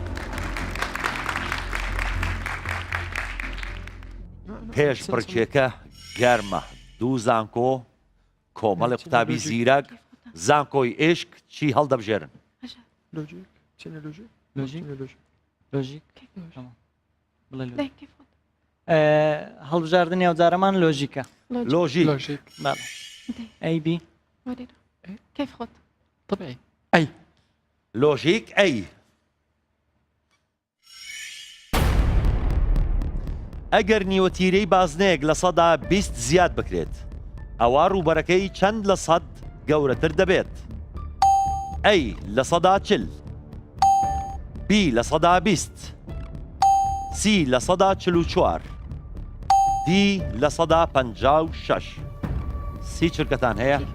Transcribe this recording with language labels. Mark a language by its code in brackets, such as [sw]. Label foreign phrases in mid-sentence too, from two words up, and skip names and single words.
[ckb] پێش پڕچێکە گەرمە دوو زانکۆ کۆمەڵی قوتابی زیرەک زانکۆی ئیشک چی هەڵدەبژێرن [ar] لوجيك شنو لوجيك لوجيك لوجيك [ckb] لۆژیک هەڵبژاردننی ئەوجارەمان لۆژیکە لۆژیک [ar] لوجيك [ckb] بەڵێ ئەی بی [ar] كيف خد طبيعي أي [ckb] لۆژیک ئەی ئەگەر نیوەتیرەی بازنەیەک لە سەدا 20 زیاد بکرێت ئەوە ڕووبەرەکەی چەند لە سەد گەورەتر دەبێت ئەی لە سەدا 40 بی لە سەدا 20 سی لە سەدا 44 دی لە سەدا 56 سی چرکەتان هەیە